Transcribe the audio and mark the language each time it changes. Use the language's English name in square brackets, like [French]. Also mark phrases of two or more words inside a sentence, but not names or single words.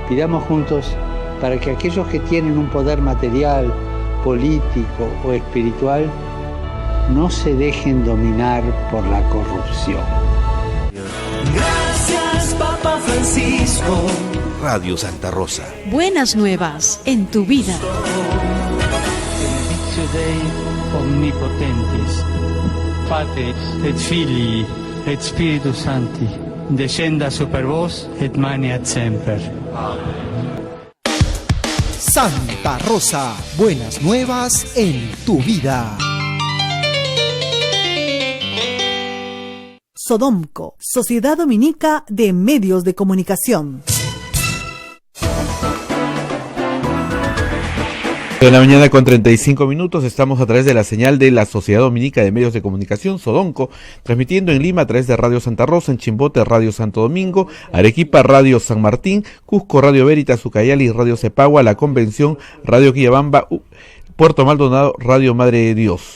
[Spanish] Pidamos juntos para que aquellos que tienen un poder material, político o espiritual no se dejen dominar por la corrupción. Gracias, Papa Francisco. Radio Santa Rosa. Buenas nuevas en tu vida. [Latin] Benedictio Dei omnipotentis, Patris et Filii et Spiritus Sancti, descenda super vos et maneat semper. [Spanish] Santa Rosa, buenas nuevas en tu vida. Sodomco, Sociedad Dominica de Medios de Comunicación. De la mañana con 35 minutos, estamos a través de la señal de la Sociedad Dominica de Medios de Comunicación, Sodomco, transmitiendo en Lima a través de Radio Santa Rosa, en Chimbote, Radio Santo Domingo, Arequipa, Radio San Martín, Cusco, Radio Veritas, Ucayali, Radio Cepagua, La Convención, Radio Quillabamba, Puerto Maldonado, Radio Madre de Dios.